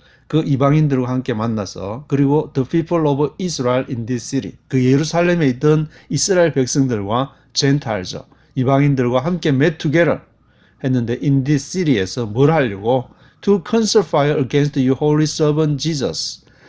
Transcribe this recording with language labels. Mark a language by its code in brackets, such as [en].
[ko] 그 이방인들과 함께 만나서, 그리고 [en] the people of Israel in this city. [ko] 그 예루살렘에 있던 이스라엘 백성들과 Gentiles, 이방인들과 함께 [en] met together [ko] 했는데 [en] in this city [ko] 에서 뭘 하려고? [en] To conspire against your holy servant Jesus.